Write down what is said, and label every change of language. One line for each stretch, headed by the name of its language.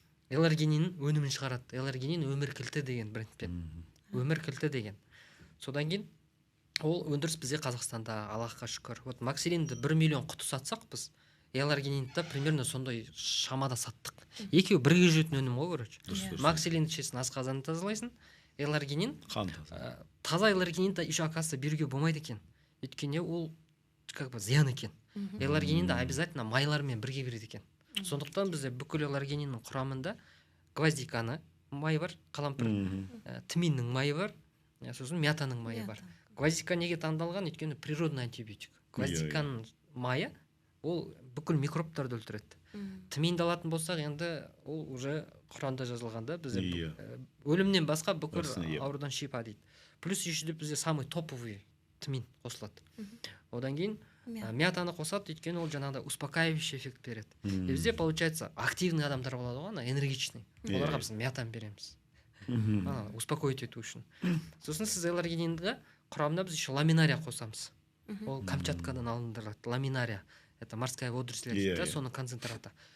Kazakh: Эларгинин өнімін шығарады. Эларгинин өмір кілті деген брендпен. Өмір кілті деген. Содан кейін ол өндіріс бізде Қазақстанда, Аллахқа шүкір. Вот Максилинді 1 миллион құты сатсақ біз, эларгининді примерно сондай шамада саттық. Екеуі бірге жүретін өнім ғой, короче. Максилинді ішесің, асқазанды тазалайсың. Эларгинин таза эларгининді еще оказывается беруге болмайды екен. Өйткені ол как бы зиян екен. Эларгининді обязательно майлармен бірге береді екен. Сондықтан бізде бүкіл эларгининнің құрамында гвоздиканы майы бар, қалампыр, тминнің майы бар, сосын мятаның майы бар. Гвоздика неге таңдалған? Өйткені природный антибиотик. Гвоздиканың майы ол бүкіл микробтарды өлтіреді. Тминді алатын болсақ, енді ол уже Құранда жазылғанда бізде өлімнен басқа бүкіл аурудан шипа дейді. Плюс еще бізде самый топовый тмин қосылады. Одан кейін мятаны қосады, өйткені ол жаңағыдай успокаивающий эффект береді. Бізде получается активный адамдар болады ғой, энергичный. Оларға біз мятаны береміз. Успокоить ету үшін. Сосын сіз эларгининді құрамына біз еще ламинария қосамыз. Ол Камчаткадан алындырылады. Ламинария.
Russian: Это морская водоросль,
Kazakh: соның концентраты.